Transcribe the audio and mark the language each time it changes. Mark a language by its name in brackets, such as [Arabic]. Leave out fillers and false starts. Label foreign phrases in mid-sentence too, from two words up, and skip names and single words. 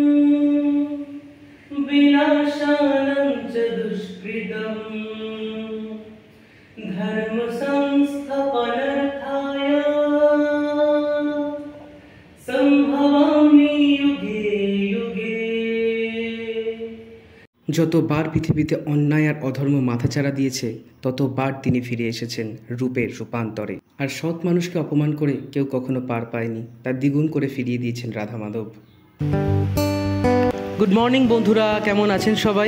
[Sanskrit] विनाशानं च दुष्कृतम् धर्म संस्थापनार्थाय संभवामि युगे युगे। [Bangla] যতবার পৃথিবীতে অন্যায় আর অধর্ম মাথাচাড়া দিয়েছে ততবার তিনি ফিরে এসেছেন রূপের রূপান্তরে। আর সৎ মানুষকে অপমান করে কেউ কখনো পার পায়নি, তার দ্বিগুণ করে ফিরিয়ে দিয়েছেন রাধা মাধব। [English] good morning [Bangla] বন্ধুরা, কেমন আছেন সবাই?